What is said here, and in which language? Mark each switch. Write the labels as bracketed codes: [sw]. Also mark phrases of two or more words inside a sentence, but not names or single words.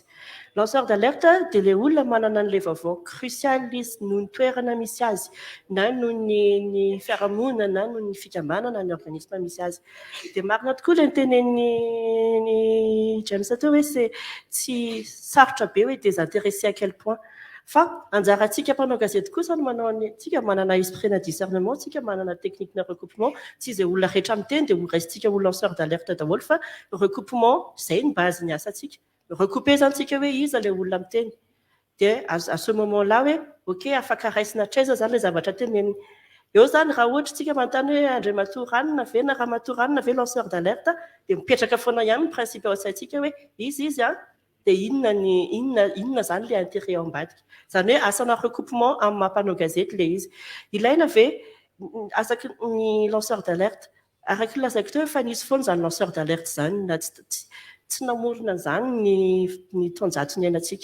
[fr] Lanceur d'alerte [mg] dia le olona manana an'ilay vaovao crucial izy noho ny toerana misy azy na noho ny fiarahamonina na noho ny fikambanana ny organisme misy azy. Dia marina tokoa ilay nitenen'ny James teo hoe tsy sarotra be hoe [fr] désintéressé à quel point [mg] fa anjarantsika mpanao gazety kosa no manao tsika manana esprit-na discernement, tsika manana technique-na recoupement, tsy izay olona rehetra miteny dia raisitsika ho [fr] lanceur d'alerte [mg] daholo fa recoupement izay ny base ny asantsika. Recouper zany tsika hoe iza ilay olona miteny dia [fr] à ce moment là [mg] hoe ok afaka raisina traiza zany ilay zavatra teneniny. Eo zany raha ohatra tsika manontany hoe Andriamatoa Ranina ve na Ramatoa Ranina ve [fr] lanceur d'alerte [mg] dia mipetraka foana ihany ny principe ao an-tsaintsika hoe izy dia inona zany le intérêt ao ambadika. Zany hoe asana recoupement amin'ny mampanao gazety le izy. Ilaina ve asaky ny [fr] lanceur d'alerte [mg] araky lazaiko teo efa nisy foana zany [fr] lanceur d'alerte [mg] zany na tsy namorona zany ny taonjato ny ainatsika.